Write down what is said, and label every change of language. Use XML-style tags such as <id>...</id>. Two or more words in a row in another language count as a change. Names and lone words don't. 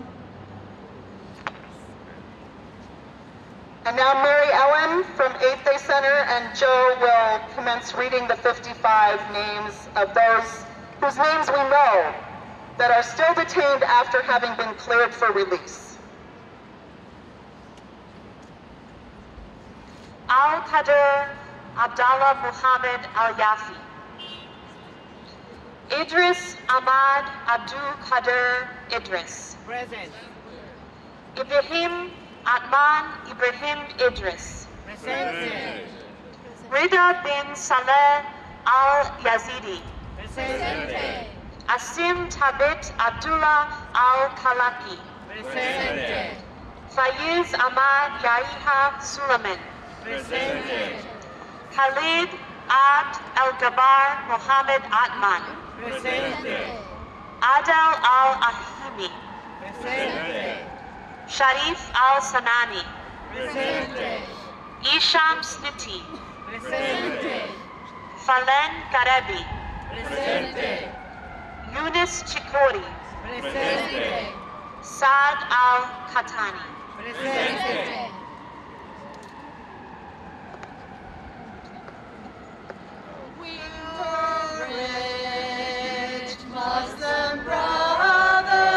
<en>And now Mary Ellen from 8th Day Center and Joe will commence reading the 55 names of those whose names we know that are still detained after having been cleared for release. Al-Qadir Abdallah Muhammad Al-Yafi. Idris Ahmad Abdul Qadir Idris. Present. Ibrahim Atman Ibrahim Idris. Present. Rida bin Saleh Al-Yazidi. Present. Asim Tabit Abdullah Al-Kalaki. Present. Faiz Ahmad Yaiha Suleiman. Present. Khalid Abd Al-Gabar Mohammed Atman. Present. Adel Al-Ahimi. Present. Sharif Al-Sanani. Present. Isham Sniti. Present. Falen Karebi. Present. Yunus Chikori. Present. Saad Al-Khatani. Present. Courage, Muslim brothers.</en>